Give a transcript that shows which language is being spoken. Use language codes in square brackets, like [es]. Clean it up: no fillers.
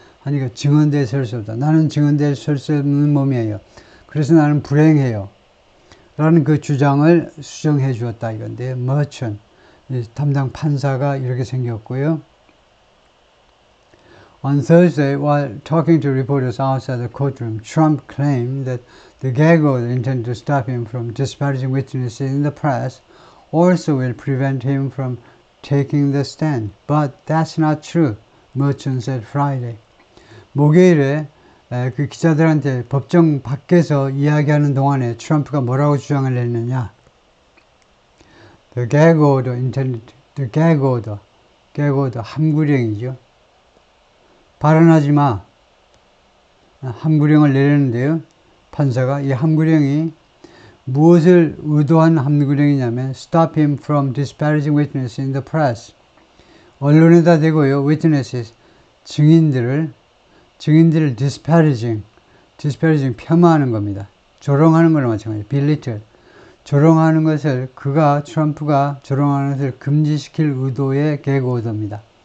[ko] 하니까 증언대에 설 수 없다. 나는 증언대에 설 수 없는 몸이에요. 그래서 나는 불행해요. 라는 그 주장을 수정해 주었다 이건데, Merchant, 담당 판사가 이렇게 생겼고요. [en] On Thursday, while talking to reporters outside the courtroom, Trump claimed that the gag order intended to stop him from disparaging witnesses in the press also will prevent him from taking the stand. But that's not true, Merchant said Friday. [ko] 목요일에 그 기자들한테 법정 밖에서 이야기하는 동안에 트럼프가 뭐라고 주장을 했느냐. [en] The gag order intended, the gag order, [ko] 함구령이죠. 발언하지 마. 함구령을 내렸는데요. 판사가 이 함구령이 무엇을 의도한 함구령이냐면 [en] stop him from disparaging witnesses in the press. [ko] 언론에다 대고요. witnesses, 증인들을 disparaging 폄하하는 겁니다. 조롱하는 거랑 마찬가지예요. [en] belittle. [ko] 조롱하는 것을 트럼프가 조롱하는 것을 금지시킬 의도의 gag order입니다.